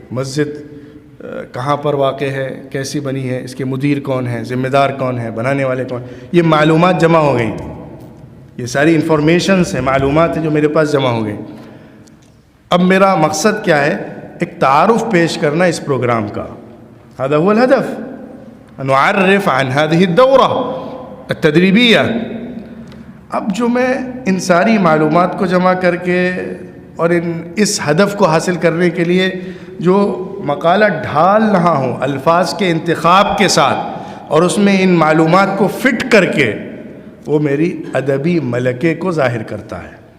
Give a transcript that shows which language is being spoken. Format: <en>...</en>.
<ur>مسجد کہاں پر واقع ہے، کیسی بنی ہے، اس کے مدیر کون ہیں، ذمہ دار کون ہیں، بنانے والے کون. یہ معلومات جمع ہو گئیں. یہ ساری انفارمیشنز ہیں، معلومات ہیں جو میرے پاس جمع ہو گئیں. اب میرا مقصد کیا ہے، ایک تعارف پیش کرنا اس پروگرام کا.</ur> <ar>هذا هو الهدف، نعرف عن هذه الدورة التدریبیہ.</ar> <ur>اب جو میں ان ساری معلومات کو جمع کر کے اور اس ہدف کو حاصل کرنے کے لیے جو مقالہ ڈھال رہا ہوں الفاظ کے انتخاب کے ساتھ اور اس میں ان معلومات کو فٹ کر کے، وہ میری ادبی ملکے کو ظاہر کرتا ہے.</ur>